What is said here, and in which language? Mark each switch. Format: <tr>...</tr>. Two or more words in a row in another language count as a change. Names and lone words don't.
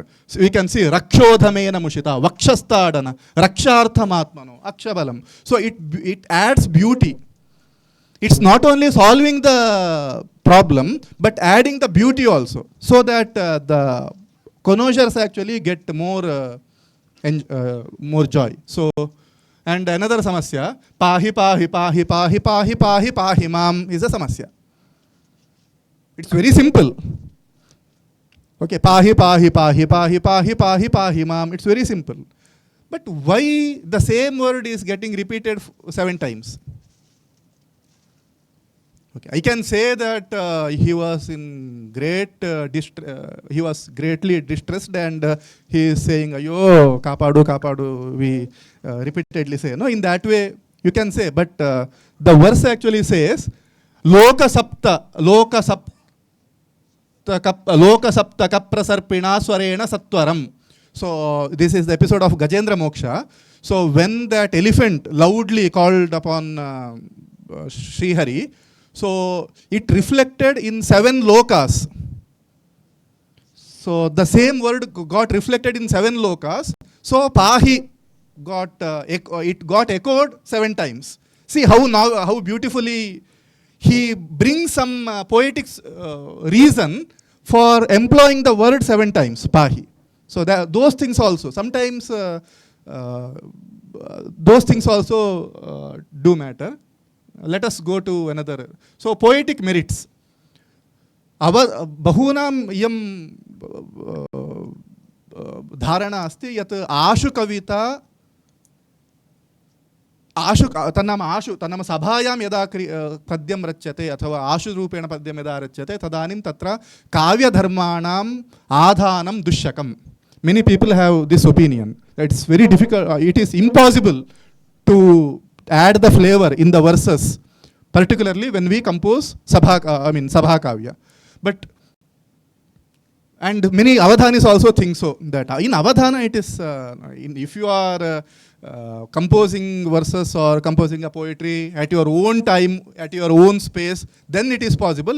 <en>So we can see</en> <sa>रक्षोधामेन मुषित, वक्षस्तदन, रक्षार्थमात्मनो, अक्षबलम्.</sa> <en>So it adds beauty. It's not only solving the problem, but adding the beauty also, so that the connoisseurs actually get more joy. So, and another samasya,</en> <sa>पाहि पाहि पाहि पाहि पाहि पाहि पाहि माम्</sa> <en>is a samasya. It's very simple. Okay,</en> <sa>पाहि पाहि पाहि पाहि पाहि पाहि पाहि माम्.</sa> <en>It's very simple. But why the same word is getting repeated 7 times? Okay, I can say that he was in he was greatly distressed, and he is saying,</en> <te>"అయ్యో, కాపాడు, కాపాడు."</te> <en>We repeatedly say, no, in that way you can say, but the verse actually says,</en> <sa>"लोक सप्तक प्रसर्पिणा स्वरेण सत्वरम्."</sa> <en>So this is the episode of Gajendra Moksha. So when that elephant loudly called upon Srihari, so it reflected in 7 lokas. So the same word got reflected in 7 lokas. So pahi got it got echoed 7 times. See how beautifully he brings some poetic reason for employing the word 7 times, pahi. So those things also sometimes those things also do matter. Let us go to another. So poetic merits.</en> <sa>बहूनां यं धारणा अस्ति यत् आशु कविता तन्नाम सभायां यदा पद्यं रच्यते अथवा आशु रूपेण पद्यं यदा रच्यते तदानीं तत्र काव्यधर्माणाम् आधानं दुश्शकम्.</sa> <en>Many people have this opinion. It's very difficult. It is impossible to add the flavor in the verses, particularly when we compose</en> <sa>सभा काव्य.</sa> <en>But and many avadhanis also think so, that in avadhana it is if you are composing verses or composing a poetry at your own time, at your own space, then it is possible.</en>